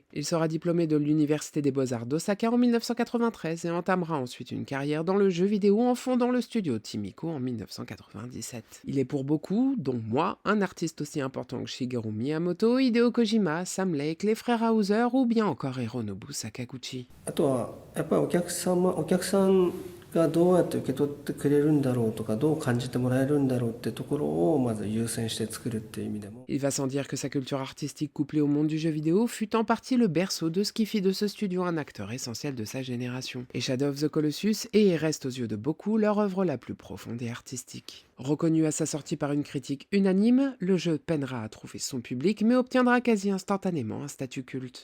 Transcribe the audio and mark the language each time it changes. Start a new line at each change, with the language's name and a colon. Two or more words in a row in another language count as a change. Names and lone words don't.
French: Il sera diplômé de l'université des beaux-arts d'Osaka en 1993 et entamera ensuite une carrière dans le jeu vidéo en fondant le studio Timico en 1997. Il est pour beaucoup, dont moi, un artiste aussi important que Shigeru Miyamoto, Hideo Kojima, Sam Lake, les frères Hauser ou bien encore Hironobu Sakaguchi.
Japanese: あとはやっぱりお客さんがどうやって受け取ってくれるんだろうとかどう感じてもらえるんだろうってところをまず優先して作るっていう意味でも
French: Il va sans dire que sa culture artistique couplée au monde du jeu vidéo fut en partie le berceau de ce qui fit de ce studio un acteur essentiel de sa génération. Et Shadow of the Colossus est et reste aux yeux de beaucoup leur œuvre la plus profonde et artistique. Reconnu à sa sortie par une critique unanime, le jeu peinera à trouver son public mais obtiendra quasi instantanément un statut culte.